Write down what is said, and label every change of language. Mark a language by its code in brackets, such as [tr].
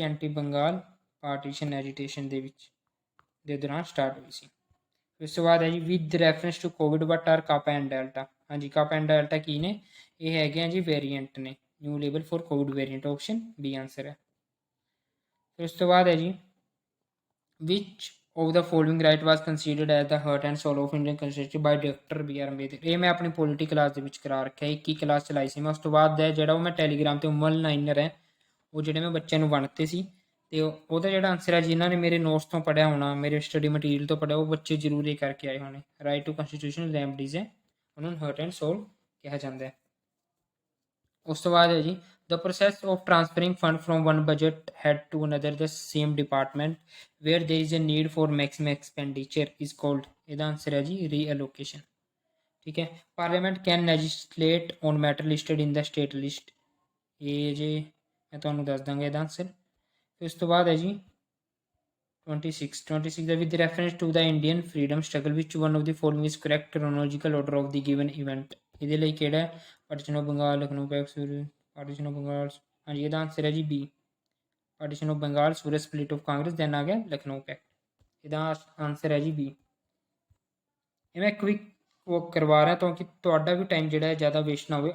[pa] Anti Bengal partition agitation ਦੇ ਦੌਰਾਨ start ਹੋਈ ਸੀ। ਇਸ ਤੋਂ ਬਾਅਦ ਹੈ ਜੀ, [en] With reference to COVID what are kappa and delta. [pa] ਹਾਂਜੀ, ਕਾਪਾ ਐਂਡ ਡੈਲਟਾ ਕੀ ਨੇ? ਇਹ ਹੈਗੇ ਆ ਜੀ ਵੇਰੀਐਂਟ ਨੇ, [en] New label for COVID variant. [pa] Option B answer ਹੈ। ਫਿਰ ਉਸ ਤੋਂ ਬਾਅਦ ਹੈ ਜੀ, [en] Which of the following right was considered as the heart and soul of Indian constitution by Dr. B.R. Ambedkar. [pa] ਇਹ ਮੈਂ ਆਪਣੀ ਪੋਲੀਟੀ ਕਲਾਸ ਦੇ ਵਿੱਚ ਕਰਾ ਰੱਖਿਆ, 21 ਕਲਾਸ ਚਲਾਈ ਸੀ ਮੈਂ। ਉਸ ਤੋਂ ਬਾਅਦ ਦਾ ਜਿਹੜਾ ਉਹ ਮੈਂ ਟੈਲੀਗ੍ਰਾਮ ਤੇ ਉਮਲ ਲਾਈਨਰ ਹੈ ਉਹ ਜਿਹੜੇ ਮੈਂ ਬੱਚਿਆਂ ਨੂੰ ਵੰਡਤੇ ਸੀ, ਤੇ ਉਹਦਾ ਜਿਹੜਾ ਆਨਸਰ ਹੈ ਜਿਨ੍ਹਾਂ ਨੇ ਮੇਰੇ ਨੋਟਸ ਤੋਂ ਪੜ੍ਹਿਆ ਹੋਣਾ, ਮੇਰੇ ਸਟੱਡੀ ਮਟੀਰੀਅਲ ਤੋਂ ਪੜ੍ਹਿਆ, ਉਹ ਬੱਚੇ ਜ਼ਰੂਰ ਇਹ ਕਰਕੇ ਆਏ ਹੋਣੇ। ਰਾਈਟ ਟੂ ਕੰਸਟੀਟਿਊਸ਼ਨਲ ਰੈਮਡੀਜ਼ ਹੈ, ਉਹਨਾਂ ਨੂੰ ਹਰਟ ਐਂਡ ਸੋਲ ਕਿਹਾ ਜਾਂਦਾ ਹੈ। ਉਸ ਤੋਂ ਬਾਅਦ ਹੈ ਜੀ [en] the process of transferring fund from one budget head to another the same department where there is a need for maximum expenditure is called, [pa] ਇਹਦਾ ਆਨਸਰ ਹੈ ਜੀ [en] reallocation। [pa] ਠੀਕ ਹੈ। [en] parliament can legislate on matter listed in the state list, [pa] ਇਹ ਜੇ ਮੈਂ ਤੁਹਾਨੂੰ ਦੱਸ ਦਾਂਗਾ ਇਹਦਾ ਆਨਸਰ। ਉਸ ਤੋਂ ਬਾਅਦ ਹੈ ਜੀ 26 ਦਾ [en] with reference to the Indian freedom struggle which one of the following is correct chronological order of the given event, [pa] ਇਹਦੇ ਲਈ ਕਿਹੜਾ ਹੈ? Partition of Bengal, Lucknow pack, partition of Bengal, ਹਾਂਜੀ ਇਹਦਾ ਆਨਸਰ ਹੈ ਜੀ B, partition of Bengal, Suraj split of Congress, then ਆ ਗਿਆ ਲਖਨਊ ਪੈਕਟ, ਇਹਦਾ ਆਨਸਰ ਹੈ ਜੀ ਬੀ। ਇਹ ਮੈਂ ਕੁਇਕ ਵਰਕ ਕਰਵਾ ਰਿਹਾ ਤਾਂ ਕਿ ਤੁਹਾਡਾ ਵੀ ਟਾਈਮ ਜਿਹੜਾ ਹੈ ਜ਼ਿਆਦਾ ਵੇਸਟ ਨਾ ਹੋਵੇ।